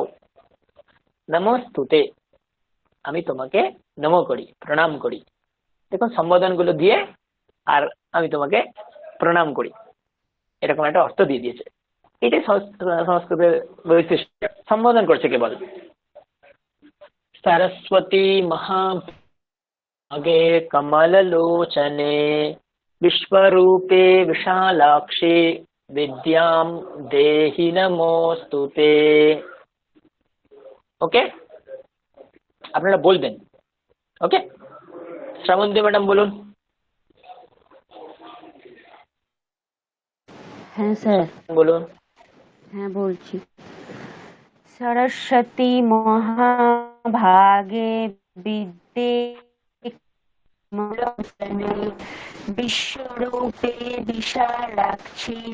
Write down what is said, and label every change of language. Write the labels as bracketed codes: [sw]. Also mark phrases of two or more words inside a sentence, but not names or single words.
[bn] নমস্তুতে, আমি তোমাকে নম করি, প্রণাম করি। দেখুন, সম্বোধন গুলো দিয়ে আর আমি তোমাকে প্রণাম করি, এরকম একটা অর্থ দিয়ে দিয়েছে। এটাই সংস্কৃতের বৈশিষ্ট্য, সম্বোধন করছে কেবল। [sa] सरस्वती महाभागे कमललोचने विश्वरूपे विशालाक्षी विद्यां देहि नमोस्तुते। [bn] ওকে, আপনারা বলবেন। ওকে, শ্রাবন্তী ম্যাডাম বলুন। হ্যাঁ স্যার, বলুন। হ্যাঁ বলছি। [sa] সরস্বতী মহাভাগে বিদ্যে কমলোচনে বিশ্বরূপে বিশালাক্ষী